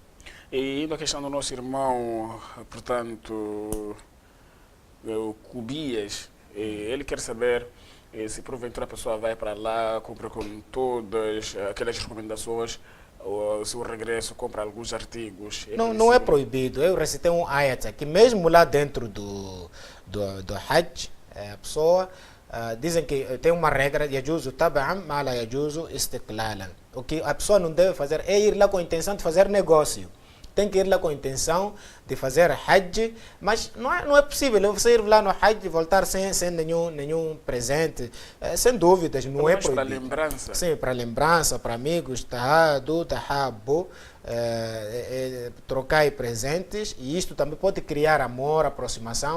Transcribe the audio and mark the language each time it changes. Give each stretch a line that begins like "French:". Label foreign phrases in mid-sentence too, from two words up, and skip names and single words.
Portuguese: E indo à questão do nosso irmão, portanto, o Cubias, ele quer saber se porventura a pessoa vai para lá, compra com todas aquelas recomendações, ou se o regresso compra alguns artigos. Não é proibido. Eu recitei um ayat aqui, mesmo lá dentro do Hajj, a pessoa dizem que tem uma regra,
Arabic: يجوز تبعا ما لا يجوز استقلالا.
Portuguese: O que a pessoa não deve fazer é ir lá com a intenção de fazer negócio. Tem que ir lá com a intenção de fazer Hajj, mas não é possível você ir lá no Hajj e voltar sem nenhum presente. Sem dúvidas, não é proibido. Para lembrança. Sim, para lembrança, para amigos,
Arabic: تهادوا، تحابوا,
Portuguese: trocar presentes, e isto também pode criar amor, aproximação.